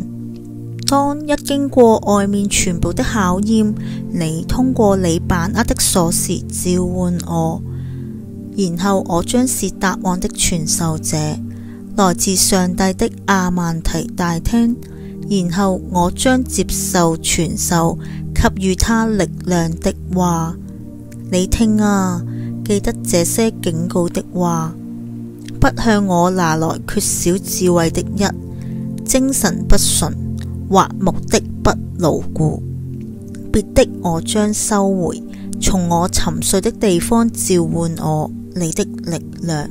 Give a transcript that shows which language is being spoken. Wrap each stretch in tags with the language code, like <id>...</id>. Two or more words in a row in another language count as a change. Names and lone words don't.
<zh>當一經過外面全部的考驗，你通過你把握的鎖匙召喚我，然後我將是答案的傳授者，來自上帝的阿曼提大廳，然後我將接受傳授給予他力量的話。你聽啊，記得這些警告的話，不向我拿來缺少智慧的一，精神不純或目的不牢固，別的我將收回，從我沉睡的地方召喚我你的力量。</zh>